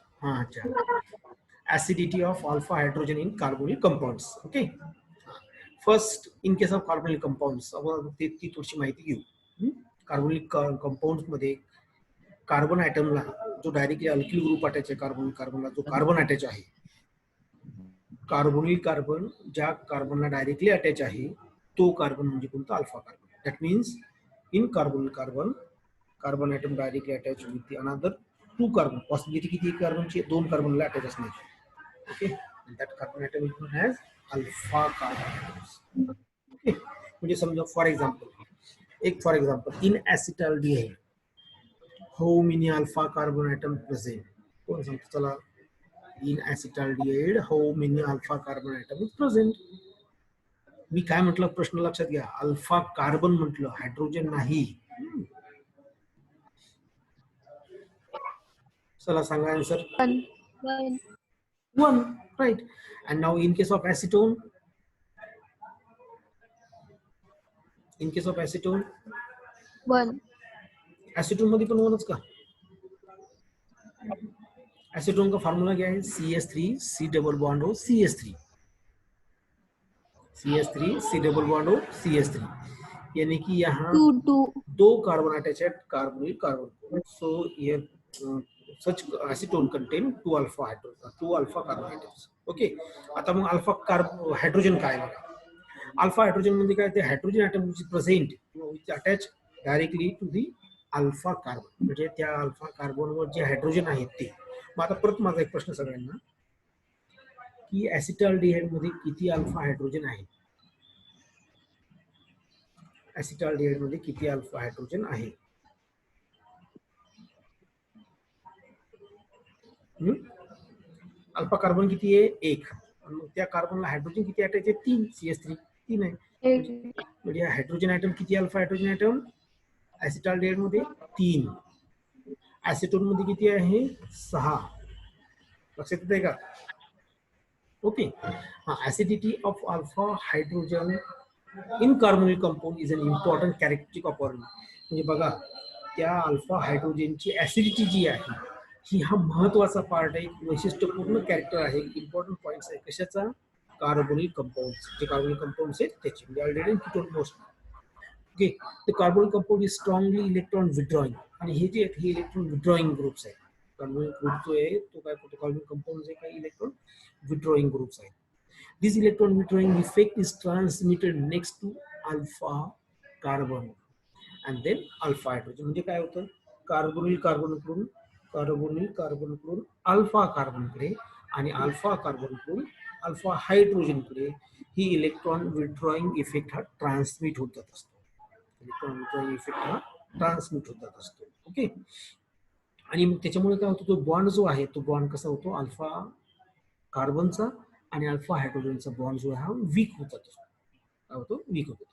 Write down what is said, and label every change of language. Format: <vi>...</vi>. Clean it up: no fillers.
<en>हा अच्छा acidity of alpha hydrogen in carbonyl compounds. Okay, first in case of carbonyl compounds</en> <mr>आपण ती थोडीशी माहिती घेऊ. कार्बोनिल कंपाऊंड मध्ये कार्बन ऍटमला जो डायरेक्टली अल्किल ग्रुप अटॅच आहे कार्बनला जो कार्बन अटॅच आहे कार्बोनिल कार्बन ज्या कार्बनला डायरेक्टली अटॅच आहे तो कार्बन म्हणजे कोणता alpha carbon.</mr> <en>that means in carbonyl carbon carbon atom directly attach with another two carbon possibility</en> <mr>किती कार्बनची दोन कार्बनला अटॅच असण्याची.</mr> <en>Okay, and that carbon atom is known as alpha carbon atoms. Okay,</en> <mr>म्हणजे समजा</mr> <en>for example in acetaldehyde how many alpha carbon atom present</en> <mr>कोण सांगतो चला</mr> <en>In acetaldehyde how many alpha carbon atom is present.</en> <mr>मी काय म्हटलं प्रश्न लक्षात घ्या अल्फा कार्बन म्हटलं हायड्रोजन नाही. चला सांगा answer.</mr> <en>One. One, right. And now in case of acetone, One.</en> <mr>acetone मध्ये पण वनच का.</mr> <hi>एसीटोन का फार्मूला क्या है</hi> <en>CH3 C double bond O CH3 C double bond</en> <hi>हो CH3 यानी कि यहाँ</hi> <en>Two.</en> <hi>दो कार्बन अटैच है carbonyl carbon.</hi> <en>So here such acetone contain two alpha carbon atoms.</en> <mr>Okay आता मग अल्फा हायड्रोजन काय बघा. अल्फा हायड्रोजन मध्ये काय ते hydrogen item</mr> <en>which is present which attach directly to the alpha carbon</en> <mr>म्हणजे त्या अल्फा कार्बनवर जे हायड्रोजन आहेत ते. मग आता परत माझा एक प्रश्न सगळ्यांना की ऍसिटाल्डिहाइड मध्ये किती अल्फा हायड्रोजन आहे. ऍसिटाल्डिहाइड मध्ये किती अल्फा हायड्रोजन आहे. अल्फा कार्बन किती आहे एक त्या कार्बनला हायड्रोजन किती अटॅच आहे तीन CH3 तीन आहे.</mr> <en>Eight.</en> <mr>म्हणजे हायड्रोजन ॲटम किती अल्फा हायड्रोजन ॲटम ऍसिटाल्डिहाइड मध्ये तीन. ऍसिटोन मध्ये किती आहे सहा. लक्षात येते का.</mr> <en>Okay acidity of alpha hydrogen in carbonyl compound is an important characteristic of organic.</en> <mr>म्हणजे बघा त्या अल्फा हायड्रोजनची ऍसिडिटी जी आहे ही हा महत्वाचा पार्ट आहे वैशिष्ट्यपूर्ण कॅरेक्टर आहे इम्पॉर्टंट पॉइंट्स आहे कशाचा कार्बोनिल कंपाऊंड जे कार्बोनिल कंपाऊंड आहेत त्याचे म्हणजे already ketone most.</mr> <en>okay the carbonyl compound is strongly electron withdrawing</en> <mr>आणि हे जे हे</mr> <en>Electron withdrawing groups आहेत.</en> <mr>कार्बोनिल ग्रुप जो आहे तो काय करतो कार्बोनिल कंपाऊंड जे काही इलेक्ट्रॉन withdrawing groups आहेत.</mr> <en>This electron withdrawing effect is transmitted next to alpha carbon and then alpha hydrogen.</en> <mr>म्हणजे काय होतं कार्बोनिल कार्बनकडून अल्फा कार्बनकडे आणि अल्फा कार्बनकडून अल्फा हायड्रोजनकडे ही इलेक्ट्रॉन विथड्रॉइंग इफेक्ट हा ट्रान्समिट होत जात असतो. इलेक्ट्रॉन विथड्रॉइंग इफेक्ट हा ट्रान्समिट होत जात असतो. ओके आणि मग त्याच्यामुळे काय होतं तो बॉन्ड जो आहे तो बॉन्ड कसा होतो अल्फा कार्बनचा आणि अल्फा हायड्रोजनचा बॉन्ड जो आहे हा वीक होत जातो. काय होतो वीक होतो.</mr>